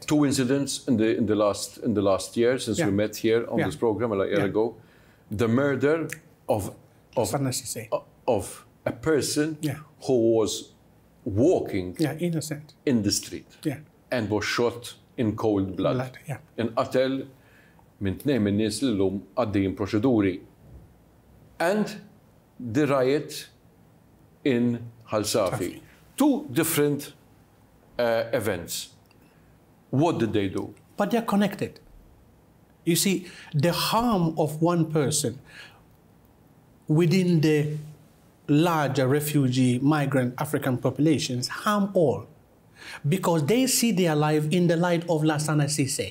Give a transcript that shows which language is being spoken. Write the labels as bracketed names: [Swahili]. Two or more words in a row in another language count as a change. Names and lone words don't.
[English] 2 incidents in the last year since we met here on this program a year ago. The murder of a person who was walking innocent in the street and was shot in cold blood. [Maltese] Inqatel minn 2 min-nies li llum għaddejjin proċeduri. [English] And the riot in Halsafi. 2 different events. What did they do? But they're connected. You see, the harm of one person within the larger refugee, migrant African populations harm all, because they see their life in the light of Lassana Cissé.